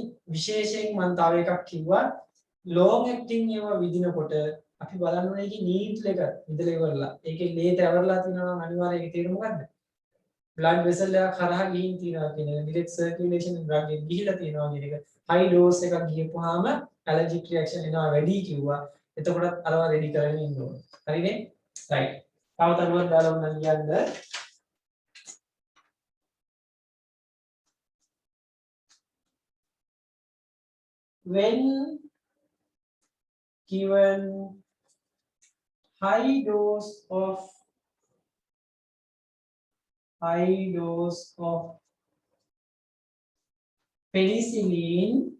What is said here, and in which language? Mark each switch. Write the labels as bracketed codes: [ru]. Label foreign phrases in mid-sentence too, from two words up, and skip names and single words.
[si] විශේෂයෙන් මම තව එකක් කිව්වා [en] long acting [si] ඒවා විදිනකොට අපි බලන්න ඕනේ ඒකේ නීඩ්ල් එක විදලා ඉවරලා. ඒකේ ලේ තැවරලා තියෙනවා නම් අනිවාර්යයෙන් ඒක තේරුම ගන්න. [en] blood vessel [si] එක කරා ගිහින් තියෙනවා කියන එක [en] direct circulation drug [si] එක ගිහිලා තියෙනවා කියන එක [en] high dose [si] එකක් ගියපුවාම [en] allergic reaction [si] එනවා වැඩි කිව්වා එතකොටත් අරව රෙඩි කරගෙන ඉන්න ඕනේ හරිනේ right තව තරුවක් දාලා උනන් කියන්න when [en] given high dose of penicillin